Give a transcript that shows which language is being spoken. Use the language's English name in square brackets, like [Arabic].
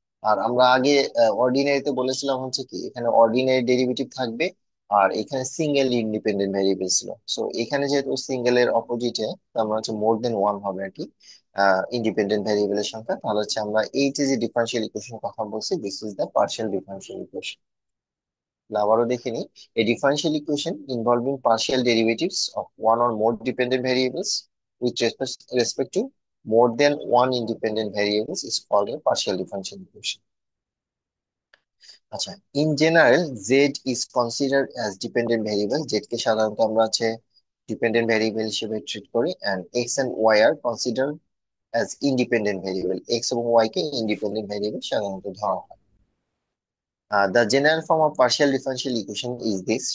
[Bangla] আর আমরা আগে অর্ডিনারিতে বলেছিলাম হচ্ছে কি, এখানে অর্ডিনারি ডেরিভেটিভ থাকবে আর এখানে সিঙ্গেল ইন্ডিপেন্ডেন্ট ভেরিয়েবল ছিল। সো এখানে যেহেতু সিঙ্গেল এর অপোজিটে, আমরা হচ্ছে মোর দেন ওয়ান হবে আর কি ইন্ডিপেন্ডেন্ট ভেরিয়েবলের সংখ্যা। তাহলে হচ্ছে আমরা এই যে ডিফারেন্সিয়াল ইকুয়েশন কথা বলছি, [English] This is the partial differential equation. [Bangla] আবারও দেখে নিই, [English] a differential equation involving partial derivatives of one or more dependent variables with respect to more than one independent variables is called a partial differential equation. আচ্ছা, in general Z is considered as dependent variable. [Bangla] Z কে সাধারণত আমরা হচ্ছে dependent variable হিসেবে treat করি, [English] And X and Y আর considered as independent variable. [Bangla] X এবং Y কে independent variable সাধারণত ধরা হয়। [English] The general form of partial differential equation is this.